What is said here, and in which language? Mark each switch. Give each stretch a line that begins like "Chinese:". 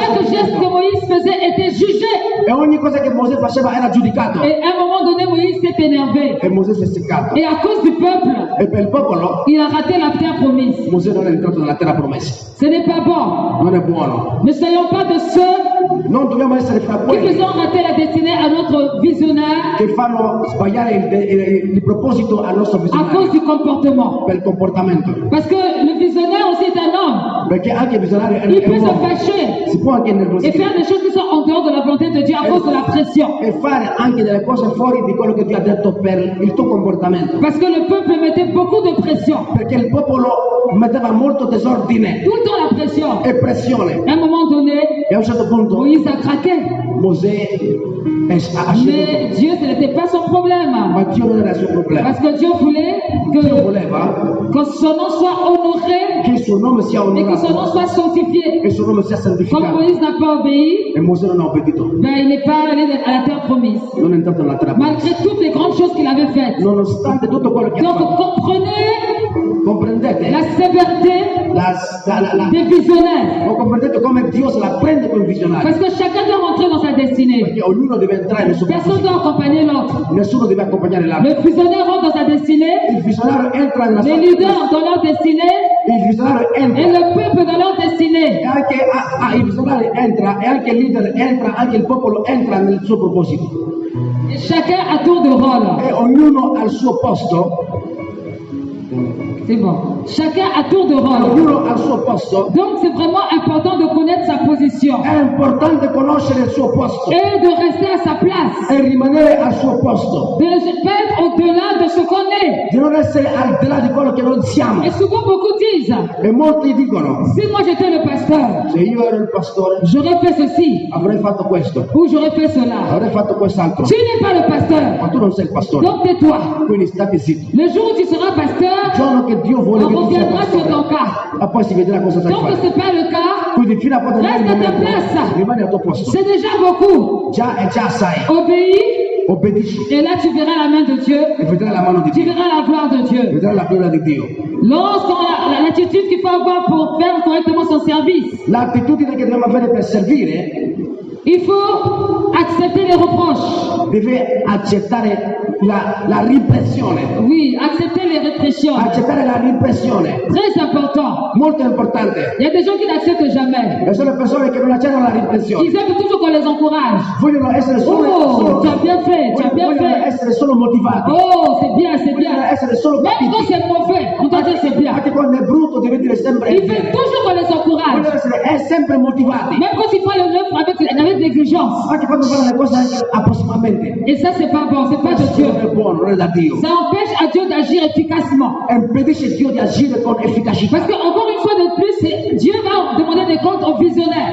French: Chaque geste que Moïse faisait était jugé.
Italian: e ogni cosa che Mosè faceva era giudicato
French: Et à un moment donné, Moïse s'est énervé.
Italian: e Mosè si è seccato
French: Et à cause du peuple,
Italian: e per il popolo
French: il a raté la terre promise.
Italian: Mosè non è entrato nella terra promessa.
French: Ce n'est pas bon.
Italian: Non è buono.
French: Ne soyons pas de ceux
Italian: Non dobbiamo essere fra
French: qui
Italian: quelli
French: faisons rater la destinée à notre visionnaire
Italian: che fanno sbagliare il proposito al nostro
French: à cause
Italian: visionario
French: du comportement.
Italian: per il comportamento.
French: Parce que le visionnaire aussi est un homme.
Italian: Perché anche il visionario è
French: Il
Italian: un
French: peut se
Italian: uomo.
French: fâcher
Italian: Si può anche
French: et
Italian: innervosire
French: faire des choses qui sont en dehors de la volonté de Dieu à cause de la pression.
Italian: e fare anche delle cose fuori di quello che Dio ha detto per il tuo comportamento.
French: Parce que le peuple mettait beaucoup de pression.
Italian: Perché il popolo metteva molto disordine
French: Tout le temps la pression.
Italian: e pressione.
French: À un moment donné,
Italian: E a un certo punto
French: Moïse a craqué.
Italian: Mosè ha ceduto,
French: Mais Dieu, ce n'était pas son problème.
Italian: ma Dio non era il suo problema.
French: Parce que Dieu voulait
Italian: Dio
French: que
Italian: voleva
French: son nom soit honoré
Italian: che il suo nome sia
French: et que son nom
Italian: onorato
French: soit sanctifié.
Italian: e il suo nome sia
French: Comme
Italian: santificato.
French: Moïse n'a pas obéi,
Italian: E Mosè non ha obbedito,
French: ben, il n'est pas allé à la terre promise.
Italian: non è entrato nella terra promessa,
French: Malgré toutes les grandes choses qu'il avait faites.
Italian: nonostante tutto quello che ha
French: Donc
Italian: fatto.
French: comprenez
Italian: Comprendete?
French: la sévérité des visionnaires.
Italian: Comprendete come Dio se la prende con il visionario?
French: Parce que chacun doit rentrer dans sa destinée.
Italian: Perché ognuno deve entrare nel suo
French: Personne
Italian: proposito.
French: doit accompagner l'autre.
Italian: Nessuno deve accompagnare l'altro.
French: Le visionnaire rentre dans sa destinée,
Italian: Il visionario entra nella sua
French: les leaders dans leur destinée
Italian: il visionario
French: et
Italian: entra
French: le peuple dans leur destinée.
Italian: e anche il visionario entra e anche il leader entra, anche il popolo entra nel suo proposito.
French: Et chacun a tour de rôle.
Italian: E ognuno al suo posto,
French: C'est bon. Chacun a tour de rôle.
Italian: ognuno al suo posto.
French: Donc c'est vraiment important de connaître sa position
Italian: È importante conoscere il suo posto
French: et de rester à sa place.
Italian: e rimanere al suo posto,
French: De ne pas être au-delà de ce qu'on est.
Italian: di non essere al di là di quello che non siamo.
French: Et souvent beaucoup disent,
Italian: E molti dicono,
French: si moi j'étais le pasteur,
Italian: se io ero il pastore
French: j'aurais fait ceci
Italian: avrei fatto questo,
French: ou j'aurais fait cela.
Italian: avrei fatto quest'altro.
French: Tu n'es pas le pasteur,
Italian: Ma tu non sei il pastore,
French: donc tais-toi.
Italian: quindi state zitto.
French: Le jour où tu seras
Italian: Il
French: pasteur,
Italian: giorno che Dio vuole
French: on
Italian: che tu sia
French: reviendra sur
Italian: pastore,
French: ton cas.
Italian: ma poi si vedrà cosa sai
French: Tant que
Italian: fare.
French: ce n'est pas le cas,
Italian: Quindi fino a quando non è il
French: reste à ta
Italian: momento,
French: place.
Italian: rimani al tuo posto.
French: C'est déjà beaucoup.
Italian: Già sai,
French: Obéis
Italian: obbedisci
French: et là tu verras la main de Dieu,
Italian: e vedrai la mano di
French: tu
Italian: Dio,
French: verras la gloire de Dieu.
Italian: vedrai la gloria di Dio.
French: Lorsqu'on a l'attitude qu'il faut avoir pour faire correctement son service,
Italian: L'attitudine che dobbiamo avere per servire
French: il faut accepter les reproches.
Italian: deve accettare la ripressione,
French: Oui, accepter les répressions.
Italian: accettare la ripressione,
French: Très important.
Italian: molto importante.
French: Il y a des gens qui n'acceptent jamais.
Italian: E sono persone che non accettano la ripressione,
French: Ils aiment toujours qu'on les encourage.
Italian: vogliono essere
French: Oh, tu as bien fait, tu as bien
Italian: vogliono
French: fait.
Italian: essere solo motivati,
French: Oh, c'est bien, c'est
Italian: vogliono
French: bien.
Italian: essere solo
French: Même quand
Italian: capiti.
French: c'est mauvais, on doit dire c'est bien.
Italian: Anche quando è brutto deve dire sempre
French: Il veut
Italian: bene.
French: toujours qu'on les encourage.
Italian: Vogliono essere sempre motivati,
French: Même quand ils font l'œuvre avec l'exigence.
Italian: anche quando fanno le cose anche approssimatamente.
French: Et ça, c'est pas bon, c'est pas de
Italian: Questo
French: Dieu.
Italian: non è buono, non è da Dio.
French: Ça empêche à Dieu d'agir efficacement.
Italian: E impedisce Dio di agire con efficacità,
French: Parce que, encore une fois de plus, Dieu va demander des comptes aux visionnaires.